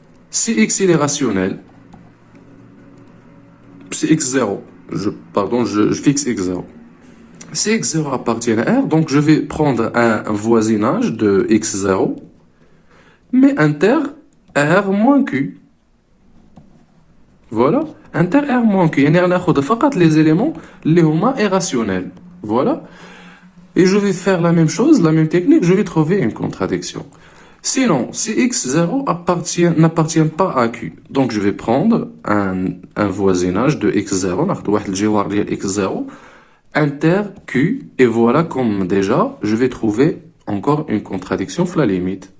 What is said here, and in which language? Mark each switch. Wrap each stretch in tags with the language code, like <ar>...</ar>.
<fr>Si x il est rationnel, si x0, je fixe x0. Si x0 appartient à R, donc je vais prendre un voisinage de x0, mais inter R moins Q. Voilà, inter R moins Q.</fr> <ar>يعني غناخد فقط les éléments اللي هما irrationnels.</ar> <fr>Voilà. Et je vais faire la même chose, la même technique, je vais trouver une contradiction. Sinon, si x0 n'appartient pas à Q, donc je vais prendre un voisinage de x0, ناخد واحد الجوار ديال x0, inter Q, et voilà comme déjà, je vais trouver encore une contradiction sur la limite.</fr>